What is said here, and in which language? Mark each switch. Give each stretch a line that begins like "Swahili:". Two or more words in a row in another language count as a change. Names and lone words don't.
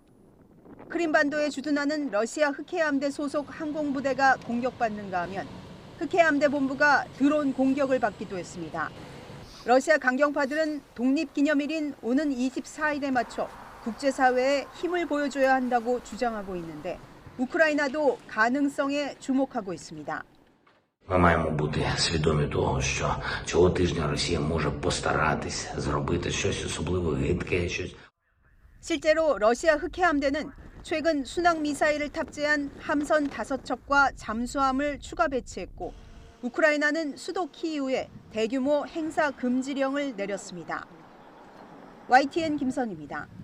Korean: 크림반도에 주둔하는 러시아 흑해함대 소속 항공부대가 공격받는가 하면 흑해함대 본부가 드론 공격을 받기도 했습니다. 러시아 강경파들은 독립기념일인 오는 24일에 맞춰 국제사회에 힘을 보여줘야 한다고 주장하고 있는데 우크라이나도 가능성에 주목하고 있습니다.
Ukrainian: Ми маємо бути свідомі того, що цього тижня Росія може постаратись зробити щось особливо гидке, щось.
Korean: 실제로 러시아 흑해함대는 최근 순항 미사일을 탑재한 함선 5척과 잠수함을 추가 배치했고 우크라이나는 수도 키이우에 대규모 행사 금지령을 내렸습니다. YTN 김선희입니다.